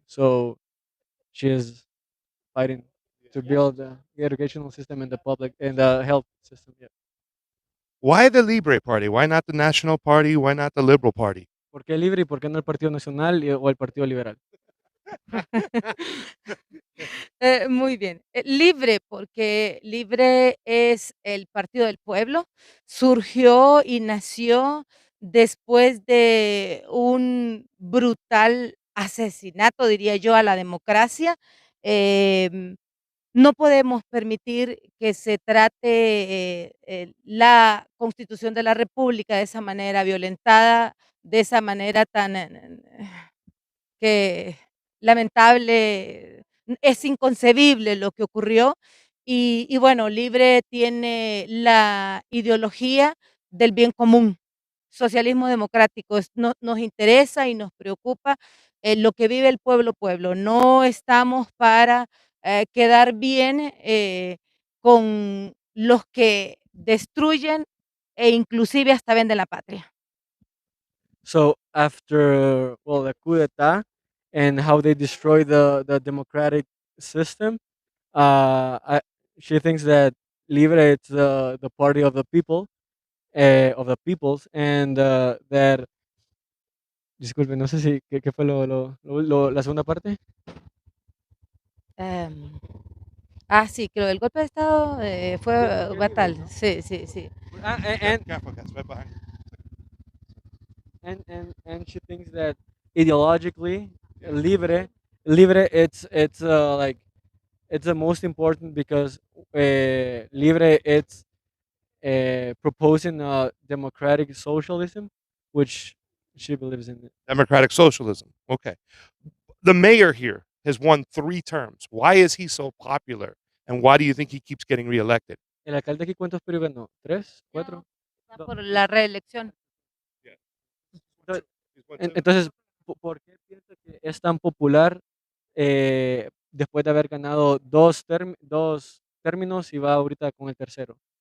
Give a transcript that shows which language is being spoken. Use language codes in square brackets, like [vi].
[en] So she is fighting to build the educational system and the public and the health system. Yeah. Why the Libre Party? Why not the National Party? Why not the Liberal Party? [es] ¿Por qué libre y por qué no el Partido Nacional o el Partido Liberal? Muy bien. Libre, porque Libre es el partido del pueblo. Surgió y nació después de un brutal asesinato, diría yo, a la democracia. Em, no podemos permitir que se trate la constitución de la república de esa manera violentada, de esa manera tan que lamentable, es inconcebible lo que ocurrió. Y bueno, Libre tiene la ideología del bien común, socialismo democrático, nos interesa y nos preocupa lo que vive el pueblo, pueblo. No estamos para quedar bien con los que destruyen e inclusive hasta venden la patria. [en] So after the coup d'état and how they destroy the democratic system, she thinks that Libre it's the party of the people, of the peoples, and that [es] Disculpe, no sé si qué fue la segunda parte. Em, sí, creo el golpe de estado, fue Libre, fatal. ¿no? Sí, sí, sí. Ah, [en] Careful, guys, right behind. and she thinks that ideologically, libre, it's like it's the most important because libre it's proposing democratic socialism, which she believes in it. Democratic socialism. Okay. The mayor here has won 3 terms. Why is he so popular? And why do you think he keeps getting reelected? [es] ¿El alcalde aquí cuántos periodos ganó? ¿Tres? No, ¿Cuatro? va Do- por la reelección. Entonces, entonces, ¿por qué piensa que es tan popular después de haber ganado dos términos y va ahorita con el tercero?